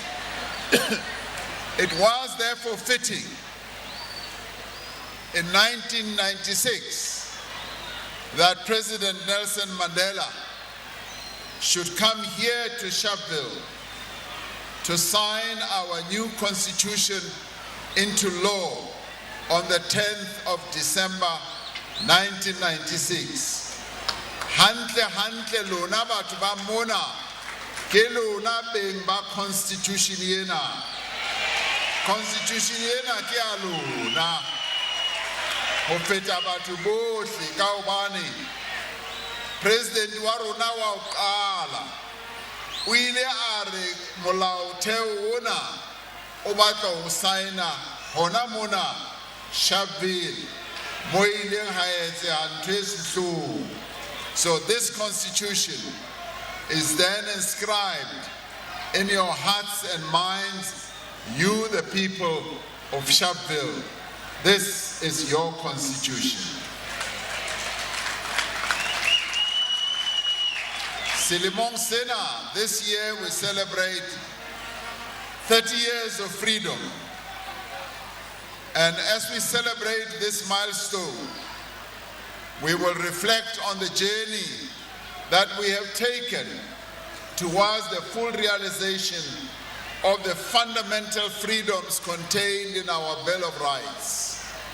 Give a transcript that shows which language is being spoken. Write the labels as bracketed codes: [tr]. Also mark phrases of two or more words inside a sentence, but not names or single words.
[en] It was therefore fitting in 1996 that President Nelson Mandela should come here to Sharpeville to sign our new constitution into law on the 10th of December 1996. [st] Hantle lona batho ba mona ke lona beng ba constitution yena. Constitution yena ke a lona. Ho feta batho bohle ka hobane President wa rona wa qala o ile a re molaotheo ona o batla ho signa hona mona Sharpeville mo ileng ha etse ntwe sehloho. [en] So this constitution is then inscribed in your hearts and minds, you the people of Sharpeville. This is your constitution. [st] Selemong sena, [en] this year we celebrate 30 years of freedom. And as we celebrate this milestone, we will reflect on the journey that we have taken towards the full realization of the fundamental freedoms contained in our Bill of Rights.